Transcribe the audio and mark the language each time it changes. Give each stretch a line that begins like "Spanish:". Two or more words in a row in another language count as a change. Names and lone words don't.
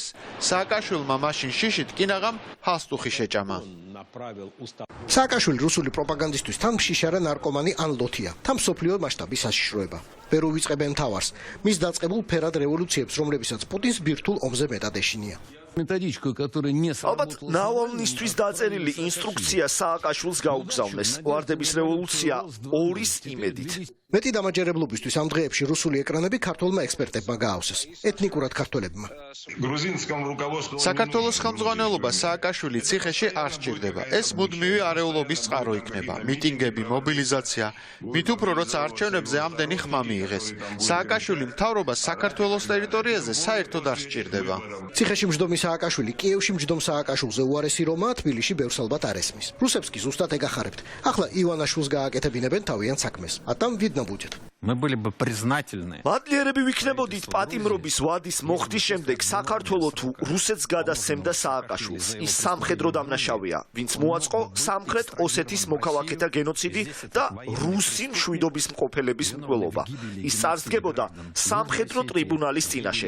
Georgian: სააკაშვილმა მაშინ შიშით კინაღამ ჰალსტუხი შეჭამა. სააკაშვილი რუსული პროპაგანდისტვის თან მშიშარა ნარკომანი ან ლოთია, თან მსოფლიო მასშტაბის საშიშროება. ვერ უვიწყებენ თავს, მის დაწყებულ ფერად რევოლუციებს, რომლებისაც პუტინს ბირთვულ ომზე მეტად ეშინია.
Russian: методичку, которая не
Georgian: ალბათ
Russian: сработала.
Georgian: ნავალნისთვის დაწერილი ინსტრუქცია სააკაშვილს გაუგზავნეს ვარდების რევოლუცია ორის იმედით. მეტი დამაჯერებლობისთვის ამ დღეებში რუსული ეკრანები ქართველმა ექსპერტებმა გაავსეს, ეთნიკურად ქართველებმა. საქართველოს ხელმძღვანელობა სააკაშვილი ციხეში არ სჭირდება. ეს მუდმივი არეულობის წყარო იქნება. მიტინგები, მობილიზაცია, მით უფრო როცა არჩევნებზე ამდენი ხმა მიიღეს. სააკაშვილი მთავრობას საქართველოს ტერიტორიაზე საერთოდ არ სჭირდება. ციხეში მჯდომი სააკაშვილი კიევში მჯდომ სააკაშვილზე უარესი რომაა, თბილისში ბევრს ალბათ არ ესმის. რუსებს კი ზუსტად ეგახარებთ. ახლა ივანაშვილს გააკეთებინებენ თავიანთ საქმეს.
Russian: ატამ видно будет. Мы были бы признательны.
Georgian: მადლიერები ვიქნებოდით პატიმრობის ვადის მოხდის შემდეგ საქართველოს თუ რუსეთს გადასცემდა სააკაშვილს. ის სამხედრო დამნაშავეა, ვინც მოაწყო სამხრეთ ოსეთის მოქალაქეთა გენოციდი და რუსი მშვიდობის მყოფელების მკვლელობა. ის წარსდგებოდა სამხედრო ტრიბუნალის წინაშე.